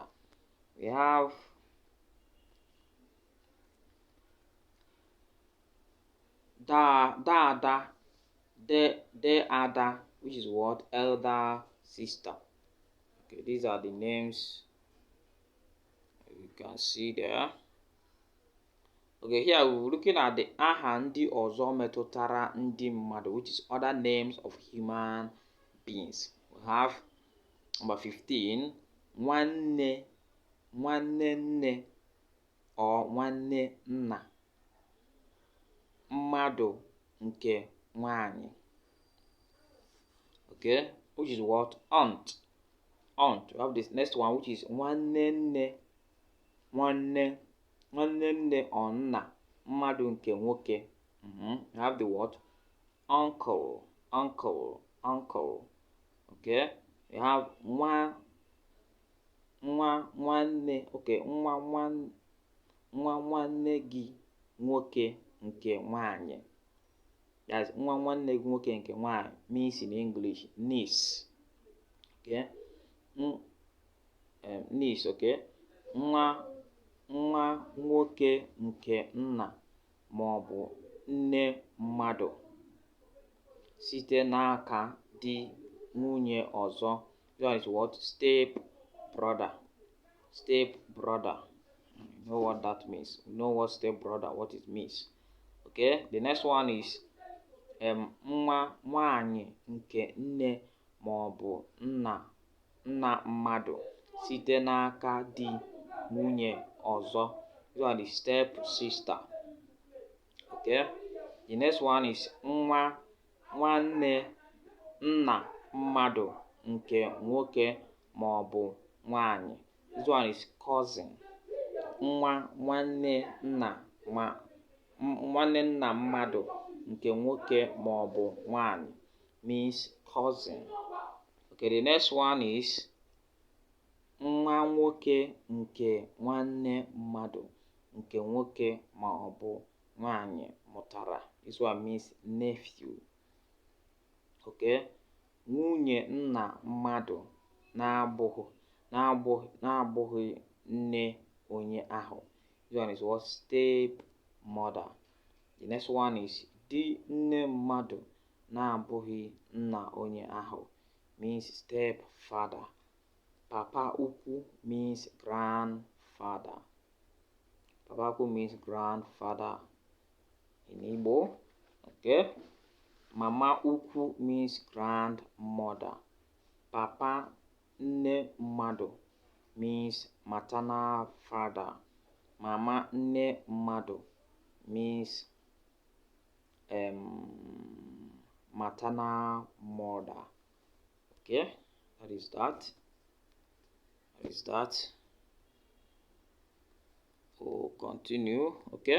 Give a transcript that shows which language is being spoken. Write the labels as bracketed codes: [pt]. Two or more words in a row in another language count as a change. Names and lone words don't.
[en] We have Dada, Ada, which is what? Elder sister. Okay, these are the names you can see there. Okay, here we're looking at the [ig] aha ndị ọzọ metụtara ndị mmadụ, [en] which is other names of human beings. We have number 15, [ig] nwanne, nwanne nne or nwanne nna, mmadụ nke nwanyị. [en] Okay, which is what? Aunt. Aunt. We have this next one, which is [ig] nwanne nne, nwanne nne or nna, mmadụ nke nwoke. [en] We have the word uncle. Okay, we have [ig] nwa nwanne. Okay, nwa nwanne gị nwoke nke nwanyị. [en] That's [ig] nwa nwanne gị nwoke nke nwanyị [en] means in English niece. Okay, niece. [ig] Okay, nwa nwoke nke nna ma ọ bụ nne mmadụ site n'aka di nwunye ọzọ. [en] That is what? Step brother. You know what that means? You know what step brother, what it means. Okay, the next one is [ig] nwa nwanyị nke nne ma ọ bụ nna mmadụ site n'aka di nwunye ọzọ. [en] These are the step sister. Okay, the next one is [ig] nwa nwanne nna mmadụ nke nwoke ma ọ bụ nwanyị. [en] This one is cousin. [ig] Nwa nwanne nna mmadụ nke nwoke ma ọ bụ nwanyị [en] means cousin. Okay, the next one is [ig] nwa nwoke nke nwanne mmadụ nke nwoke ma ọ bụ nwanyị mụtara. [en] This one means nephew. Okay? [ig] Nwunye nna mmadụ na-abụghị nne onye ahụ. [en] This one is what? Stepmother. The next one is [ig] di nne mmadụ na-abụghị nna onye ahụ, [en] means stepfather. [ig] Papa ukwu [en] means grandfather. [ig] Papa ukwu [en] means grandfather [ig] in Igbo. [en] Okay? [ig] Mama ukwu [en] means grandmother. [ig] Papa nne mmadụ [en] means maternal father. [ig] Mama nne mmadụ [en] means maternal mother. Okay? That is that. We'll continue. Okay?